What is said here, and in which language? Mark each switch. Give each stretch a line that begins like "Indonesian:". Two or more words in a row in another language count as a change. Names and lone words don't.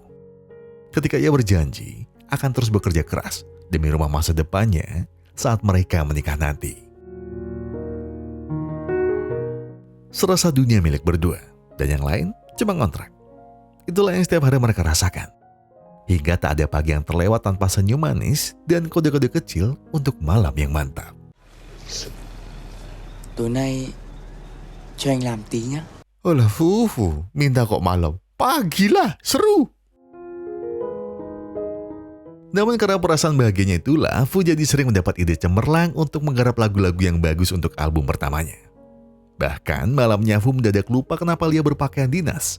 Indonesian: Ketika ia berjanji akan terus bekerja keras demi rumah masa depannya saat mereka menikah nanti. Serasa dunia milik berdua dan yang lain cuma ngontrak. Itulah yang setiap hari mereka rasakan. Hingga tak ada pagi yang terlewat tanpa senyum manis dan kode-kode kecil untuk malam yang mantap.
Vietnamese: Tối nay cho anh làm tí nhé.
Indonesian: Olah Fu, minta kok malam. Pagilah, seru. Namun karena perasaan bahagianya itulah, Fu jadi sering mendapat ide cemerlang untuk menggarap lagu-lagu yang bagus untuk album pertamanya. Bahkan malamnya Fu mendadak lupa kenapa Lia berpakaian dinas.